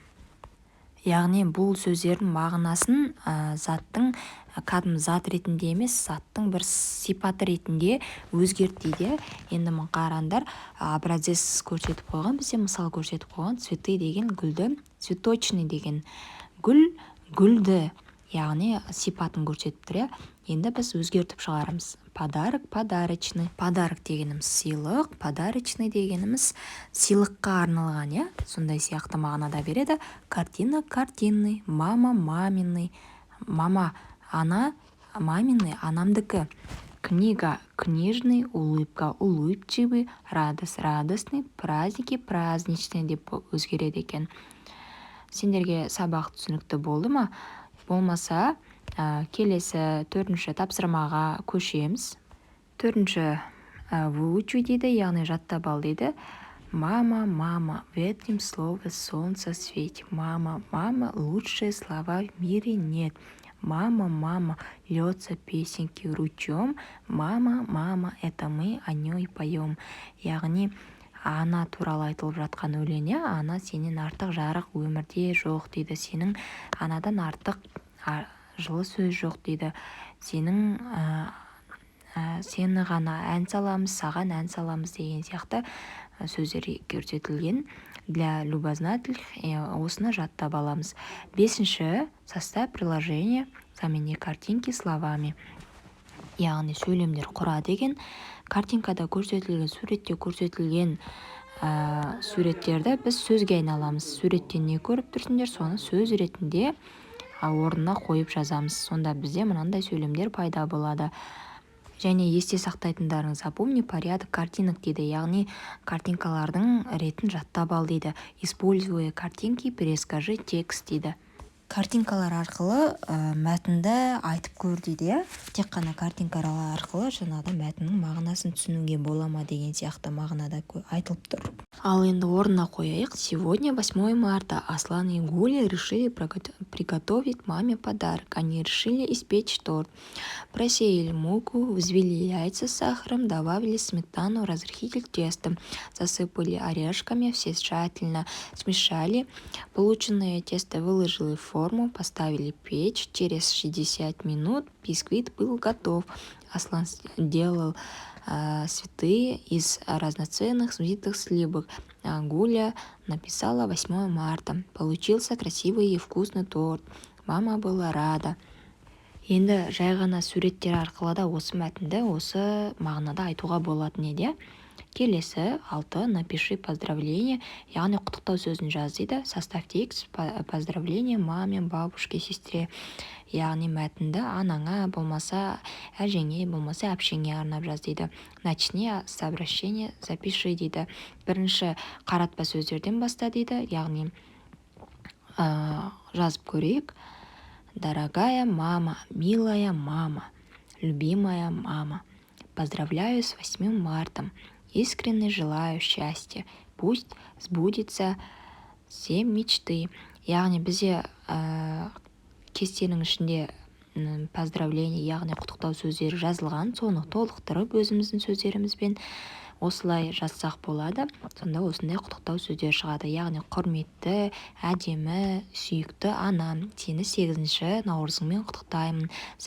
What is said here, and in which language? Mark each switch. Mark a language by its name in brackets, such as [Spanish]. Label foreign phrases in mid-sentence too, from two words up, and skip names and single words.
[Kazakh] Яғни бұл сөздердің мағынасын заттың кәдімгі зат ретінде емес, заттың бір сипаты ретінде өзгерт дейді. Енді мұны қараңдар, образец көрсетіп қойған, бізде мысал көрсетіп қойған. Цветы деген гүлді, цветочный деген гүлді, яғни сипатын көрсетіп тұр. Енді біз өзгертіп шығарамыз. [Russian] Подарок, подарочный. [Kazakh] Подарок дегеніміз сыйлық, подарочный дегеніміз сыйлыққа арналған, сондай сияқты мағынада береді. [Russian] Картина, картинный, мама, маминный, мама, ана, маминный, анамдікі. Книга, книжный, улыбка, улыбчивый, радость, радостный, праздники, праздничный [Kazakh] деп өзгереді екен. Сендерге сабақ түсінікті болды ма? Болмаса, келесі төртінші тапсырмаға көшеміз. Төртінші выучу дейді, яғни жаттап ал дейді. [Russian] Мама, мама, в этом слове солнце светит. Мама, мама, лучшие слова в мире нет. Мама, мама, льется песенки ручьем. Мама, мама, это мы о ней поем. [Kazakh] Яғни ана туралы айтылып жатқан өлең, ана сенен артық жарық өмірде жоқ дейді. Сенің анадан артық жылы сөз жоқ дейді. Сені ғана ән саламыз, саған ән саламыз деген сияқты сөздер көрсетілген. [Russian] Для любознательных [Kazakh] осыны жаттап аламыз. Бесінші, [Russian] составь приложение, замени картинки словами. [Kazakh] Яғни сөйлемдер құра деген. Картинкада көрсетілген, суретте көрсетілген суреттерді біз сөзге айналамыз. Суреттен не көріп тұрсыңдар, соны сөз ретінде орнына қойып жазамыз. Сонда бізде мынандай сөйлемдер пайда болады. Және есте сақтайтындарыңыз, [Russian] запомни порядок картинок [Kazakh] дейді. Яғни картинкалардың ретін жаттап ал дейді. [Russian] Используя картинки, перескажи текст дейді. [Kazakh] Картинкалар арқылы мәтінді айтып көр дейді. Тек қана картинкалар арқылы жаңағы мәтіннің мағынасын түсінуге бола ма деген сияқты мағынада айтылып тұр. Ал енді орнына қояйық. [Russian] Сегодня 8 марта. Аслан и Гуля решили приготовить маме подарок. Они решили испечь торт. Просеяли муку, взвели яйца с сахаром, добавили сметану, разрыхлитель теста, засыпали орешками, все тщательно смешали. Полученное тесто выложили в форму, поставили печь. Через 60 минут бисквит был готов. Аслан делал цветы из разноцветных взбитых сливок. Гуля написала 8 марта. Получился красивый и вкусный торт. Мама была рада. [Kazakh] Енді жай ғана суреттер арқылы да осы мәтінді осы мағынада айтуға болатын еді. Келесі 6. [Russian] Напиши поздравление, [Kazakh] яғни құттықтау сөзін жаз дейді. [Russian] Составь текст поздравление маме, бабушке, сестре. [Kazakh] Яғни мәтінді анаңа, болмаса әжеңе, болмаса әпшеңе арнап жаз дейді. [Russian] Начни с обращения, запиши дейді. [Kazakh] Бірінші қаратпа сөздерден баста дейді. Яғни жазып көрейік. [Russian] Дорогая мама, милая мама, любимая мама, поздравляю с 8 марта. Искренне желаю счастья. Пусть сбудется все мечты. [Kazakh] Яғни бізде кестенің ішінде поздравление, яғни құттықтау сөздері жазылған. Соны толықтырып өзіміздің сөздерімізбен осылай жазсақ болады. Сонда осындай құттықтау сөздер шығады. Яғни құрметті, әдемі, сүйікті анам, сені 8 наурызыңмен құттықтаймын.